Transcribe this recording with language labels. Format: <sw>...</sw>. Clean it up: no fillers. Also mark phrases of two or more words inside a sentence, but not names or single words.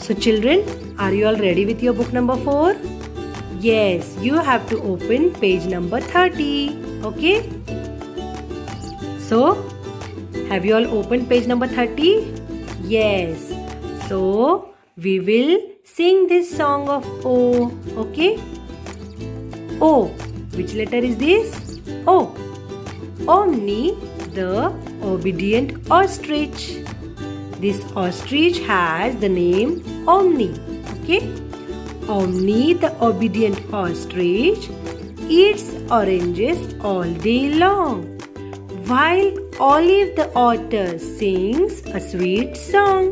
<en>So children, are you all ready with your book number 4? Yes, you have to open page number 30. Okay? So, have you all opened page number 30? Yes. So, we will sing this song of O. Okay? O. Which letter is this? O. Omni, the obedient ostrich. This ostrich has the name Omni. Okay? Omni, the obedient ostrich, eats oranges all day long, while Olive the otter sings a sweet song.</en>